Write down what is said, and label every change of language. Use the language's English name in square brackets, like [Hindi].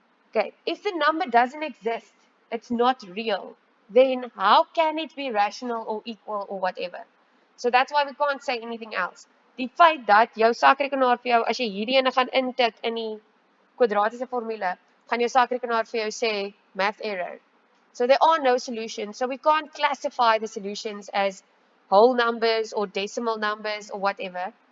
[English] Okay, if the number doesn't exist, it's not real, then how can it be rational or equal or whatever? So that's why we can't say anything else. [Afrikaans] Die feit dat jou sakrekenaar vir jou, as jy hierdie ene gaan intik in die kwadratiese formule, gaan jou sakrekenaar vir jou sê [English] math error. So there are no solutions. So we can't classify the solutions as whole numbers or decimal numbers or whatever.